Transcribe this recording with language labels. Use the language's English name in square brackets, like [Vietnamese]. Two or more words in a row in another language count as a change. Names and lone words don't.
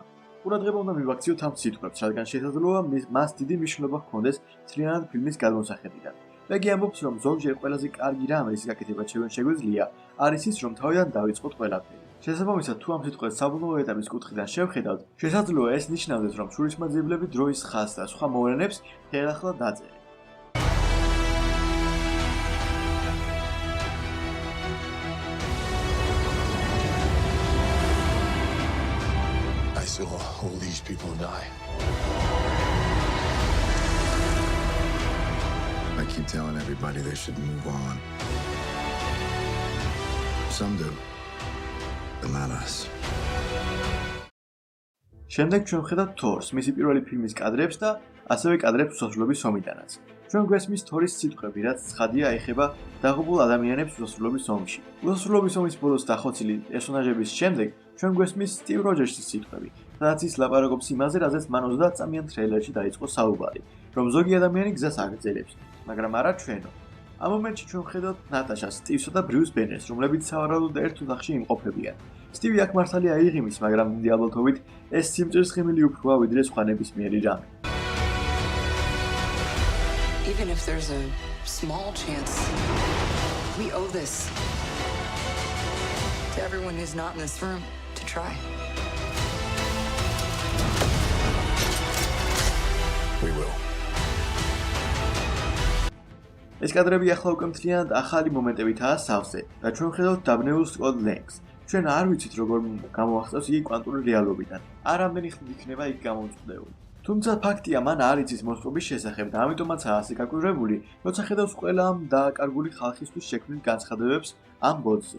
[Georgian] ყურადღება უნდა მივაქციოთ ამ სიტყვებს, რადგან შესაძლოა მას დიდი მნიშვნელობა ჰქონდეს მთლიანად ფილმის გადმოსახედიდან. პეგი ამბობს, რომ ზოგჯერ ყველაზე კარგი რამ, რის გაკეთება შეგვიძლია, არის ის, რომ თავიდან დავიწყოთ ყველაფერი. შესაბამისად, თუ ამ სიტყვებს საბოლოო ეტაპის კუთხიდან შევხედავთ, შესაძლოა ეს ნიშნავდეს, რომ შურისმაძიებლები დროის ხაზს და სხვა მოვლენებს ხელახლა დაწერენ. [English] I saw all these people die. I keep telling everybody they should move on. Some do, but not us. [Georgian] შემდეგ ჩვენ ვხედავთ თორს, მისი პირველი ფილმის კადრებს და ასევე კადრებს უსასრულობის ომიდანაც. ჩვენ გვესმის თორის სიტყვები, რაც ცხადია ეხება დაღუპულ ადამიანებს უსასრულობის ომში. უსასრულობის ომის ბოლოს დახოცილი პერსონაჟების შემდეგ ჩვენ გვესმის სტივ როჯერსის სიტყვები, სადაც ის ლაპარაკობს იმაზე, რაზეც მან 30 წამიან ტრეილერში დაიწყო საუბარი, რომ ზოგი ადამიანი გზას აგრძელებს, მაგრამ არა ჩვენო. ამ მომენტში ჩვენ ვხედავთ ნატაშას, სტივსა და ბრიუს ბენერს, რომლებიც სავარაუდოდ ერთ ოთახში იმყოფებიან. სტივი აქ მართალია იღიმის, მაგრამ დიდი ალბათობით ეს სიმჭრის ხიმილი უფროა ვიდრე სხვა ნებისმიერი რამე. [English] Even if there's a small chance, we owe this to everyone who's not in this room to try. We will. [Georgian] ეს კადრები ახლა უკვე მთლიანად ახალი მომენტებითაა სავსე და ჩვენ ხედავთ დაბნეულ Scott Lang-ს. ჩვენ არ ვიცით როგორ გამოახსოვს იგი კვანტური რეალობიდან. არ ამდენი ხნით იქნება იგი გამომწყვდეული. თუმცა ფაქტია, მან არ იცის მოსპობის შესახებ და ამიტომაცაა ასე გაკვირვებული, როცა ხედავს ყველა ამ დააკარგული ხალხისთვის შექმნილ განცხადებებს ამ ბოდზე.